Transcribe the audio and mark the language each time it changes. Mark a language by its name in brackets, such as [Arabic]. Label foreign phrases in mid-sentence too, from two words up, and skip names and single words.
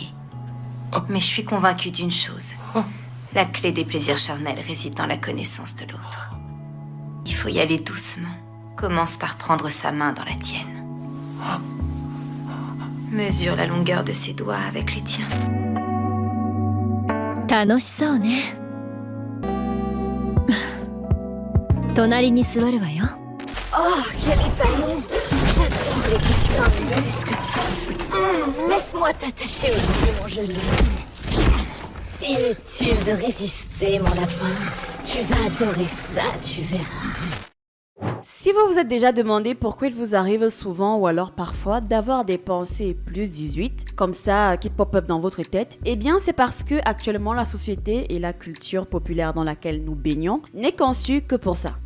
[French] Mais je suis convaincue d'une chose. La clé des plaisirs charnels réside dans la connaissance de l'autre. Il faut y aller doucement. Commence par prendre sa main dans la tienne. Mesure la longueur de ses doigts avec les tiens. [Japanese] 楽しそうね。隣に座るわよ。 [French] Oh, quel étalon! J'adore les câlins de muscles. Laisse-moi t'attacher au bout de mon genou. Inutile de résister, mon lapin. Tu vas adorer ça, tu verras. Si vous vous êtes déjà demandé pourquoi il vous arrive souvent ou alors parfois d'avoir des pensées plus 18, comme ça, qui pop-up dans votre tête, eh bien c'est parce que actuellement la société et la culture populaire dans laquelle nous baignons n'est conçue que pour ça.